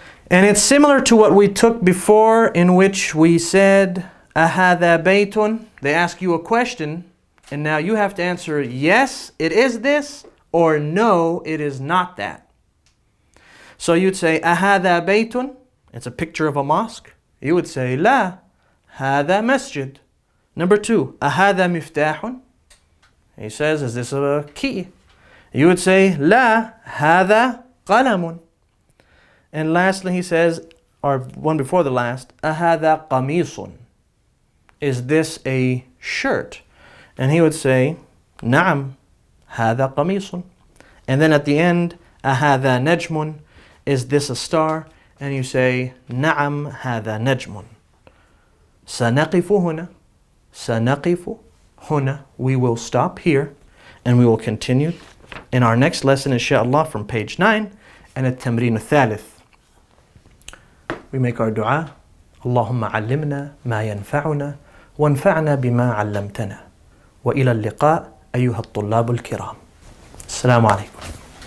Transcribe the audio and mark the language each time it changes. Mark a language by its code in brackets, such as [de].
[en] And it's similar to what we took before, in which we said, [ar] Ahadha baytun. [en] They ask you a question, and now you have to answer, yes, it is this, or no, it is not that. So you'd say, [ar] أهذا بيت? [en] It's a picture of a mosque. You would say, [ar] لا, هذا مسجد. [en] Number 2, [ar] أهذا مفتاح? [en] He says, is this a key? You would say, [ar] لا, هذا قلم. [en] And lastly, he says, or one before the last, [ar] أهذا قميص? [en] Is this a shirt? And he would say, [ar] نعم, هذا قميص. [en] And then at the end, [ar] أهذا نجم? [en] Is this a star? And you say, [ar] نعم, هذا نجم. سنقف هنا. سنقف هنا. [en] We will stop here and we will continue in our next lesson, Sha Allah, from page 9 and [ar] التمرين الثالث. [en] We make our dua. [ar] اللهم علمنا ما ينفعنا وانفعنا بما علمتنا وإلى اللقاء أيها الطلاب الكرام. السلام عليكم.